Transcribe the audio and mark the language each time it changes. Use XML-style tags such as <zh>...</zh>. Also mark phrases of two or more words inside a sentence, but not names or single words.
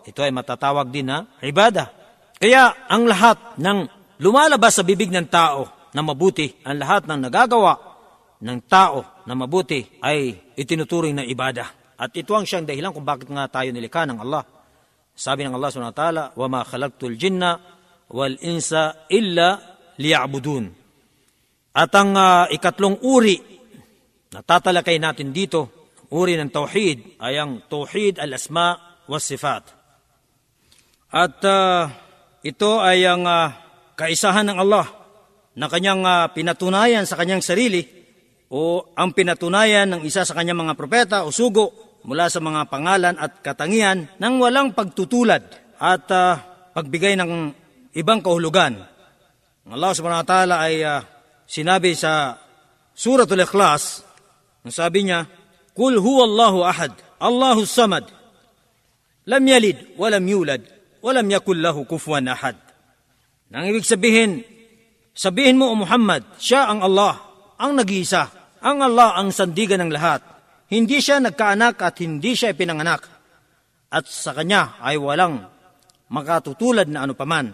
<tl>Ito ay matatawag din na ibada. Kaya ang lahat ng lumalabas sa bibig ng tao na mabuti, ang lahat ng nagagawa ng tao na mabuti ay itinuturing na ibada. At ito ang siyang dahilan kung bakit nga tayo nilikha ng Allah. Sabi ng Allah</tl> <ar>سبحانه وتعالى, وَمَا خَلَقْتُ الْجِنَّ وَالْإِنسَ إِلَّا لِيَعْبُدُونَ.</ar> <tl>At ang ikatlong uri na tatalakay natin dito, uri ng tauhid, ay ang</tl> <ar>توحيد الأسماء والصفات.</ar> <tl>At ito ay ang kaisahan ng Allah na kanyang pinatunayan sa kanyang sarili o ang pinatunayan ng isa sa kanyang mga propeta o sugo mula sa mga pangalan at katangian nang walang pagtutulad at pagbigay ng ibang kahulugan. Ang Allah</tl> <ar>سبحانه وتعالى</ar> <tl>ay sinabi sa Suratul Ikhlas, ang sabi niya,</tl> <ar>قل هو الله أحد، الله الصمد، لم يلد، ولم يولد، ولم يكن له كفوا أحد.</ar> <tl>Nang ibig sabihin mo o Muhammad, siya ang Allah, ang nag-iisa, ang Allah ang sandigan ng lahat. Hindi siya nagkaanak at hindi siya pinanganak. At sa kanya ay walang makatutulad na ano paman.</tl>